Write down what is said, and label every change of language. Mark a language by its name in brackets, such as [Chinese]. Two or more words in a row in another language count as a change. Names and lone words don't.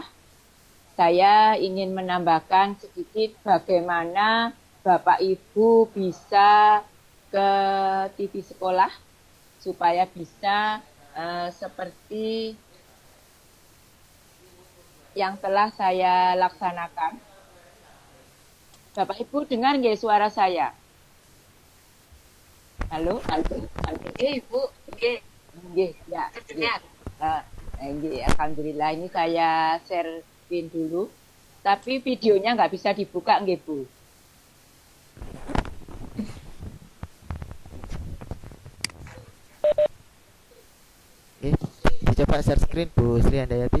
[Indonesian] Saya ingin menambahkan sedikit bagaimana Bapak Ibu bisa ke TV sekolah supaya bisa seperti yang telah saya laksanakan. Bapak Ibu dengar nggak suara saya? Halo, Ibu, [Javanese] nggih, ya, nggih. [Indonesian] Nggih, alhamdulillah ini saya [English] share screen [Indonesian] dulu. Tapi videonya nggak bisa dibuka, nggih, Bu. Oke, dicoba [English] share screen [Indonesian] Bu Sri Handayati.